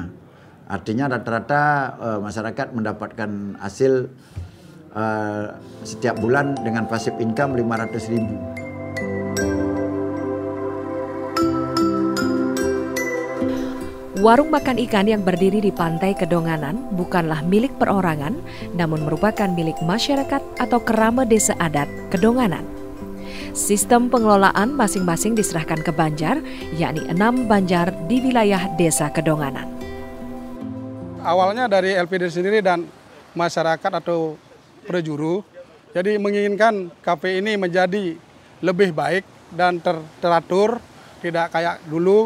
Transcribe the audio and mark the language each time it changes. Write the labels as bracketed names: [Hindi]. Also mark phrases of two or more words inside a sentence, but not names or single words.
[Indonesian] Artinya rata-rata masyarakat mendapatkan hasil setiap bulan dengan [English] passive income [Indonesian] 500.000. Warung makan ikan yang berdiri di pantai Kedonganan bukanlah milik perorangan, namun merupakan milik masyarakat atau kerama desa adat Kedonganan. Sistem pengelolaan masing-masing diserahkan ke banjar, yakni 6 banjar di wilayah desa Kedonganan. Awalnya dari LPD sendiri dan masyarakat atau prejuru, jadi menginginkan KP ini menjadi lebih baik dan teratur, tidak kayak dulu.